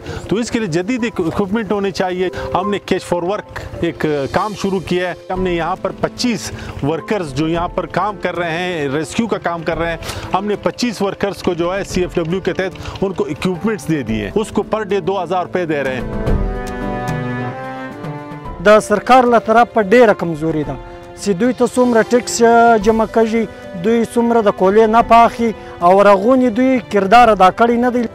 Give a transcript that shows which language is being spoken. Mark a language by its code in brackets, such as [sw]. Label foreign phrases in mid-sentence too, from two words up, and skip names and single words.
[hi] तो इसके लिए जदीद इक्विपमेंट होने चाहिए। हमने [en] catch for work [hi] एक काम शुरू किया है। हमने यहाँ पर 25 वर्कर्स जो यहाँ पर काम कर रहे हैं, रेस्क्यू का काम कर रहे हैं, हमने 25 वर्कर्स को जो है CFW के तहत उनको इक्विपमेंट्स दे दिए। उसको [en] per day [hi] 2000 रुपये दे रहे हैं। [ps] د سرکار له طرفه ډیره کمزوري ده چې دوی ته څومره ټیکس جمع کوي، دوی څومره د کولې نه پاخي او رغونې دوی کردار ادا کړی نه دی.